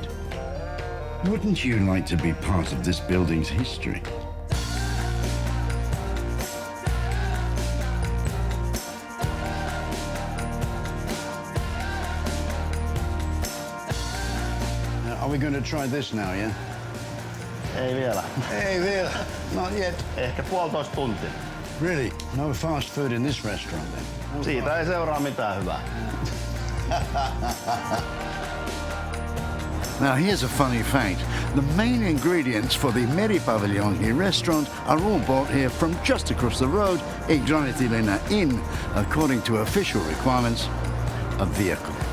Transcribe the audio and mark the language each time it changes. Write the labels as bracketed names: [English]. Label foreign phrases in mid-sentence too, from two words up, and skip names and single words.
[English] Wouldn't you like to be part of this building's history? Are we going to try this now, yeah? [Finnish] Ei vielä. [English] Hey there, not yet. [Finnish] Ehkä 1,5 tuntia. [English] Really? No fast food in this restaurant then? [Finnish] Siitä ei seuraa mitään hyvää. [English] Now here's a funny fact. The main ingredients for the Meripaviljonki restaurant are all bought here from just across the road in Graniittilinnassa in, according to official requirements, a vehicle.